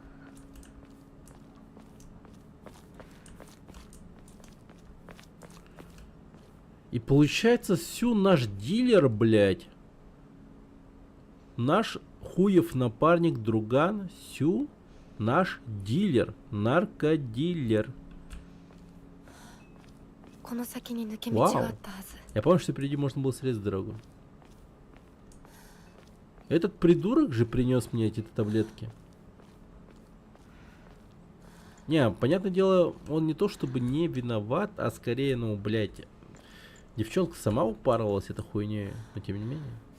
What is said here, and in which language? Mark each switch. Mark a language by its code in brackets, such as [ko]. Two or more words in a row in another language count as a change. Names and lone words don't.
[ru] И получается, Сю наш дилер, блядь. Наш хуев напарник, друган, Сю. Наш дилер. Наркодилер. [ja] この先に抜け道があったはず。 [ru] Я помню, что впереди можно было срезать дорогу. Этот придурок же принес мне эти таблетки. Не, понятное дело, он не то чтобы не виноват, а скорее, ну, блядь, девчонка сама упарывалась этой хуйней, но тем не менее.